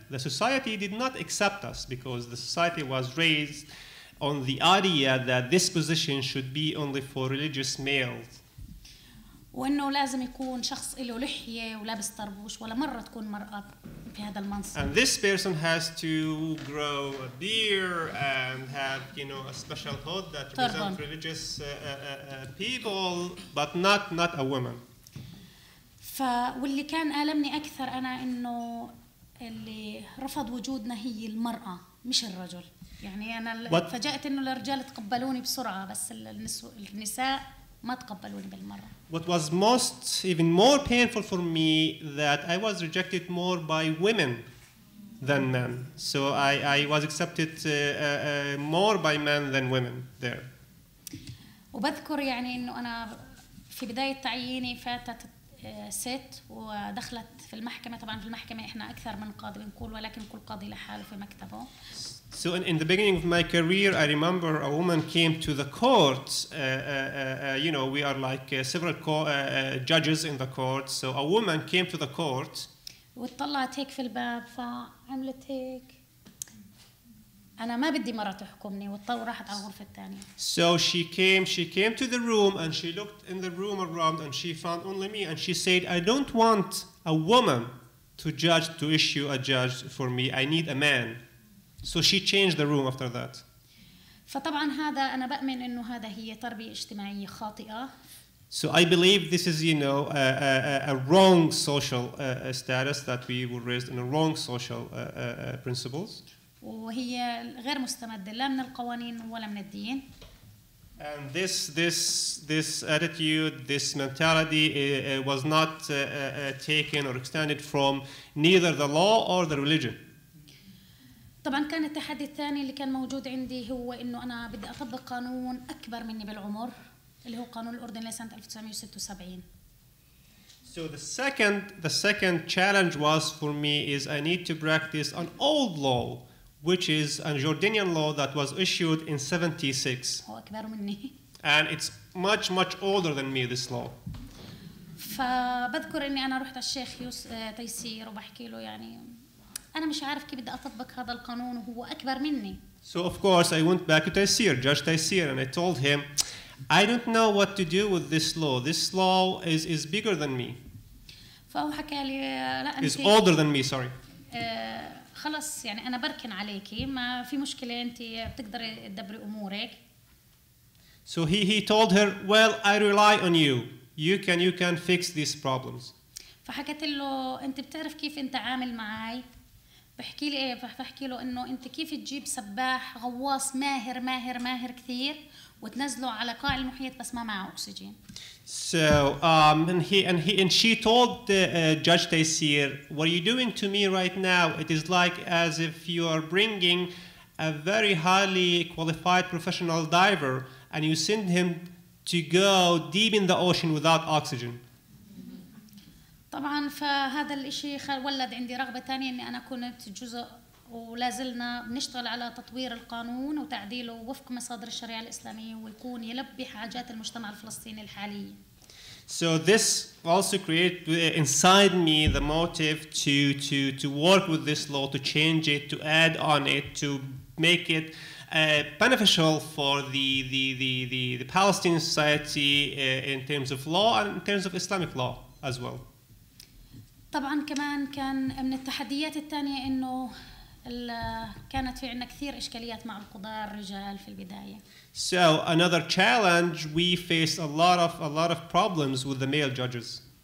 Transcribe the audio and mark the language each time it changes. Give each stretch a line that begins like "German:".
English: The society did not accept us because the society was raised on the idea that this position should be only for religious males.
Arabic: وإنه لازم يكون شخص له لحية ولابس طربوش، ولا مرة تكون مرأة في هذا المنصب.
English: And this person has to grow a beard and have, a special hood that represents religious people, but not a woman.
Arabic: واللي كان ألمني أكثر أنا إنه اللي رفض وجودنا هي المرأة مش الرجل. يعني أنا فاجأت إنه الرجال تقبلوني بسرعة، بس النساء ما تقبلوني بالمرة.
English: What was even more painful for me that I was rejected more by women than men. So I was accepted more by men than women there.
Arabic: وبذكر يعني إنه أنا في بداية تعييني فاتت ست ودخلت في المحكمة. طبعا في المحكمة إحنا أكثر من قاضي بنقول، ولكن كل قاضي لحاله في مكتبه.
English: So in the beginning of my career, I remember a woman came to the court. We are like several judges in the court. So a woman came to the court.
Arabic: وطلعت هيك في الباب فعملت هيك. أنا ما بدي مرة تحكمني، وراحت على الغرفة الثانية.
English: So she came to the room and she looked in the room around and she found only me and she said, I don't want a woman to issue a judge for me. I need a man. So she changed the room after that.
Arabic: فطبعا هذا أنا بأمن إنه هذا هي تربية اجتماعية خاطئة.
English: So I believe this is, a wrong social status that we were raised in a wrong social principles.
Arabic: وهي غير مستمدة لا من القوانين ولا من الدين.
English: And this attitude, this mentality was not taken or extended from neither the law or the religion.
Arabic: طبعا كان التحدي الثاني اللي كان موجود عندي هو إنه أنا بدي أطبق قانون أكبر مني بالعمر اللي هو قانون الأردن لسنة 1976.
English: So the second challenge was for me is I need to practice an old law, which is a Jordanian law that was issued in 76.
Arabic: هو أكبر مني.
English: And it's much older than me, this law.
Arabic: فبذكر إني أنا رحت على الشيخ تيسير وبحكي له يعني أنا مش عارف كيف بدي أطبق هذا القانون وهو أكبر مني.
English: So of course I went back to Taysir, Judge Taysir, and I told him, I don't know what to do with this law. This law is bigger than me.
Arabic: فهو حكى لي لا أنت.
English: Is older than me, sorry.
Arabic: خلص يعني أنا بركن عليكي، ما في مشكلة، أنت بتقدري تدبري أمورك.
English: So he told her, well, I rely on you. You can fix these problems.
Arabic: فحكيت له أنت بتعرف كيف أنت عامل معي؟ بحكي لي إيه؟ فحكي له إنه أنت كيف تجيب سباح غواص ماهر كثير وتنزله على قاع المحيط بس ما معه أكسجين.
English: So and she told Judge Taysir, what are you doing to me right now? It is like as if you are bringing a very highly qualified professional diver and you send him to go deep in the ocean without oxygen.
Arabic: طبعا فهذا الاشي ولد عندي رغبة تانية اني انا كنت جزء ولازلنا بنشتغل على تطوير القانون وتعديله وفق مصادر الشريعة الإسلامية ويكون يلبي حاجات المجتمع الفلسطيني الحالية.
English: So this also created inside me the motive to work with this law, to change it, to add on it, to make it beneficial for the Palestinian society in terms of law and in terms of Islamic law as well.
Arabic: طبعا كمان كان من التحديات الثانية إنه كانت في عنا كثير إشكاليات مع القضاة الرجال في البداية.
English: So another challenge, we faced a lot of problems with the male judges.